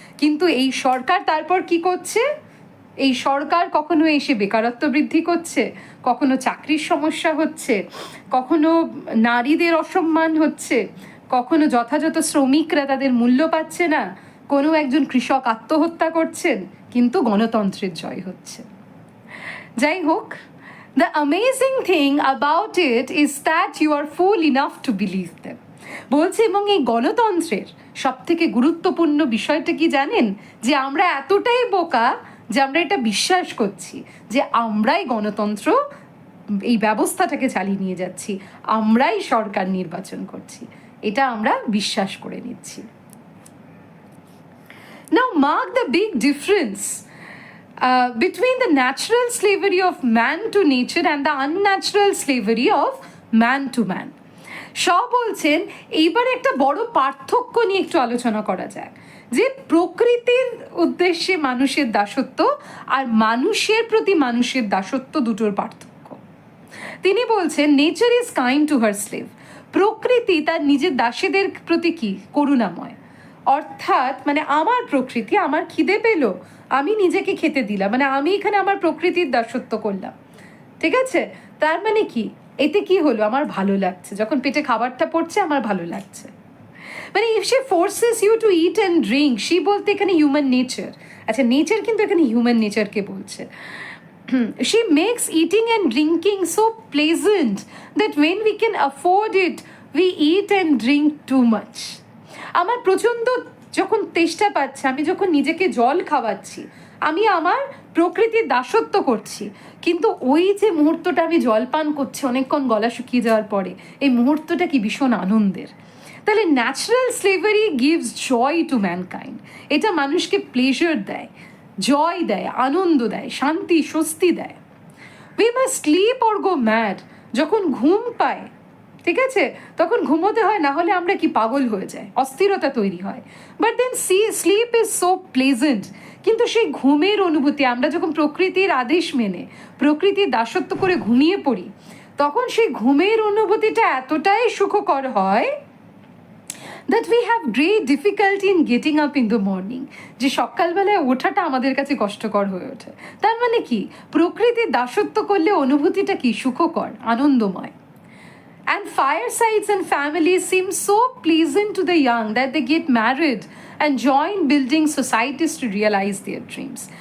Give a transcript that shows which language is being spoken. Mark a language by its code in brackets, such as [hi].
[bn] কিন্তু এই সরকার তারপর কি করছে? এই সরকার কখনো এসে বেকারত্ব বৃদ্ধি করছে, কখনো চাকরির সমস্যা হচ্ছে, কখনো নারীদের অসম্মান হচ্ছে, কখনো যথাযথ শ্রমিকরা তাদের মূল্য পাচ্ছে না, কোনো একজন কৃষক আত্মহত্যা করছেন, কিন্তু গণতন্ত্রের জয় হচ্ছে। যাই হোক, [en] the amazing thing about it is that you are fool enough to believe them. [bn] বলছে, এবং এই গণতন্ত্রের সব থেকে গুরুত্বপূর্ণ বিষয়টা কি জানেন? যে আমরা এতটাই বোকা যে আমরা এটা বিশ্বাস করছি যে আমরাই গণতন্ত্র, এই ব্যবস্থাটাকে চালিয়ে নিয়ে যাচ্ছি, আমরাই সরকার নির্বাচন করছি, এটা আমরা বিশ্বাস করে নিচ্ছি। [en] Now mark the big difference between the natural slavery of man to nature and the unnatural slavery of man to man. [bn] সব বলছেন এইবার একটা বড় পার্থক্য নিয়ে একটু আলোচনা করা যাক, যে প্রকৃতির উদ্দেশ্যে মানুষের দাসত্ব আর মানুষের প্রতি মানুষের দাসত্ব দুটোর পার্থক্য। তিনি বলছেন [en] nature is kind to her slave, [bn] প্রকৃতি তার নিজের দাসীদের প্রতি কি করুণাময়, অর্থাৎ মানে আমার প্রকৃতি, আমার খিদে পেলো, আমি নিজেকে খেতে দিলাম, মানে আমি এখানে আমার প্রকৃতির দাসত্ব করলাম, ঠিক আছে? তার মানে কি, এতে কি হলো, আমার ভালো লাগছে, যখন পেটে খাবারটা পড়ছে আমার ভালো লাগছে। মানে [en] if she forces you to eat and drink, [bn] she বলতে এখানে হিউম্যান নেচার, আচ্ছা নেচার কিন্তু এখানে হিউম্যান নেচারকে বলছে। [en] She makes eating and drinking so pleasant that when we can afford it, we eat and drink too much. [bn] আমার প্রচণ্ড যখন তেষ্টা পাচ্ছে, আমি যখন নিজেকে জল খাওয়াচ্ছি, আমি আমার প্রকৃতির দাসত্ব করছি, কিন্তু ওই যে মুহূর্তটা আমি জল পান করছি অনেকক্ষণ গলা শুকিয়ে যাওয়ার পরে, এই মুহূর্তটা কি ভীষণ আনন্দের। তাহলে [en] natural slavery gives joy to mankind, [bn] এটা মানুষকে প্লেজার দেয়, জয় দেয়, আনন্দ দেয়, শান্তি স্বস্তি দেয়। [en] we must sleep or go mad, [bn] যখন ঘুম পায়, ঠিক আছে, তখন ঘুমোতে হয়, না হলে আমরা কি পাগল হয়ে যাই, অস্থিরতা তৈরি হয়। [en] but then sleep is so pleasant, [bn] কিন্তু সেই ঘুমের অনুভূতি, আমরা যখন প্রকৃতির আদেশ মেনে প্রকৃতির দাসত্ব করে ঘুমিয়ে পড়ি, তখন সেই ঘুমের অনুভূতিটা এতটাই সুখকর হয় [en] that we have great difficulty in getting up in the morning, [bn] যে সকালবেলায় ওঠাটা আমাদের কাছে কষ্টকর হয়ে ওঠে। তার মানে কি, প্রকৃতির দাসত্ব করলে অনুভূতিটা কি সুখকর, আনন্দময়। [en] And firesides and families seem so pleasant to the young that they get married and join building societies to realize their dreams.